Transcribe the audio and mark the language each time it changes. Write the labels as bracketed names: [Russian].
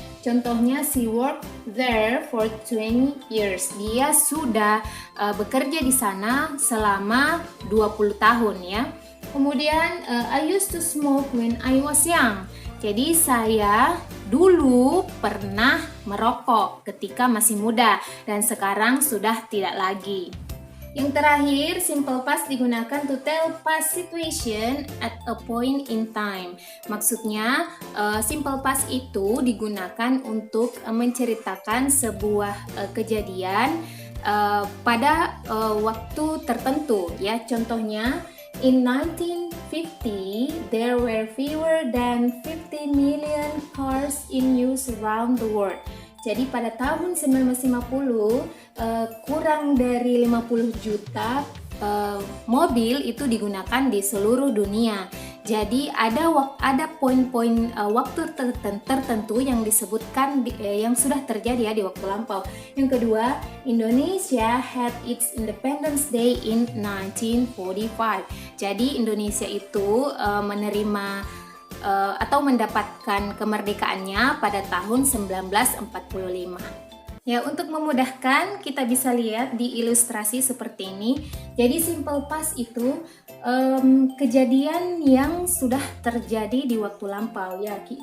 [Indonesian] Contohnya, [English] she worked there for 20 years. [Indonesian] Dia sudah bekerja di sana selama 20 tahun ya. Kemudian, [English] I used to smoke when I was young. [Indonesian] Jadi saya dulu pernah merokok ketika masih muda dan sekarang sudah tidak lagi. Yang terakhir, [English] simple past [Indonesian] digunakan [English] to tell past situation at a point in time. [Indonesian] Maksudnya, simple past itu digunakan untuk menceritakan sebuah kejadian pada waktu tertentu ya. Contohnya, [English] in 1950, there were fewer than 50 million cars in use around the world. [Indonesian] Jadi pada tahun 1950, kurang dari 50 juta mobil itu digunakan di seluruh dunia. Jadi ada poin-poin waktu tertentu yang disebutkan yang sudah terjadi ya di waktu lampau. Yang kedua, [English] Indonesia had its Independence Day in 1945. [Indonesian] Jadi Indonesia itu menerima atau mendapatkan kemerdekaannya pada tahun 1945. Ya, untuk memudahkan kita bisa lihat di ilustrasi seperti ini. Jadi simple past itu kejadian yang sudah terjadi di waktu lampau ya.